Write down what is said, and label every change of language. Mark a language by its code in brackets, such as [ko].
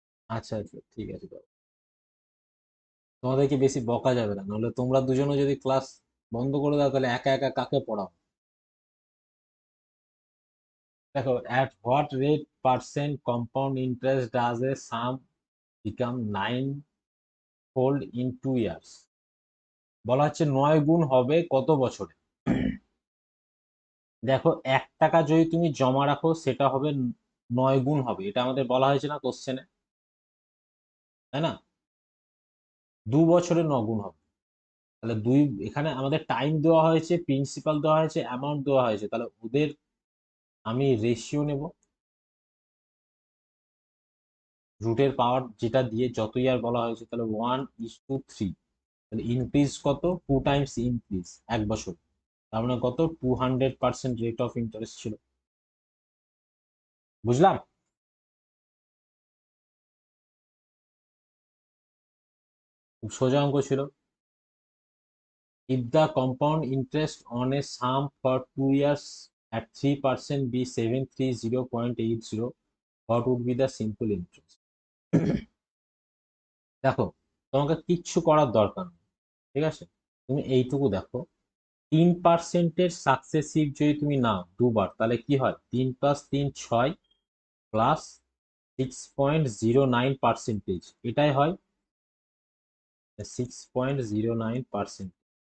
[bn] আচ্ছা আচ্ছা, ঠিক আছে, দাও। তোমাদেরকে বেশি বকা যাবে না, নাহলে তোমরা দুজনে যদি ক্লাস বন্ধ করে দাও তাহলে একা একা কাকে পড়াও? [en] দেখো, at what rate percent compound interest does a sum become 9-fold in 2 years? [bn] বলা হচ্ছে 9 গুণ হবে কত বছরে। দেখো, 1 টাকা যদি তুমি জমা রাখো সেটা হবে 9 গুণ হবে, এটা আমাদের বলা হয়েছে না কোশ্চেনে, তাই না? 2 বছরে 9 গুণ হবে। তাহলে এখানে আমাদের টাইম দেওয়া হয়েছে, প্রিন্সিপাল দেওয়া হয়েছে, অ্যামাউন্ট দেওয়া হয়েছে, তাহলে ওদের আমি রেশিও নেব, রুটের পাওয়ার যেটা দিয়ে যত ইয়ার বলা হয়েছে, তাহলে 1:3। তাহলে ইনক্রিজ কত, 2 টাইমস ইনক্রিজ 1 বছর, তার মানে কত, 200% রেট অফ ইন্টারেস্ট ছিল। বুঝলাম? খুব সোজা অঙ্ক ছিল। [en] If the compound interest on a sum for 2 years at 3% be 730.80, what would be the simple interest? [bn] দেখো, তোমাকে কিচ্ছু করার দরকার নেই, ঠিক আছে? তুমি এইটুকু দেখো, 3%-এর সাকসেসিভ যদি তুমি নাও দুবার, তাহলে কি হয়, 3 + 3 6, প্লাস 6.09%, এটাই হয় 6.09%।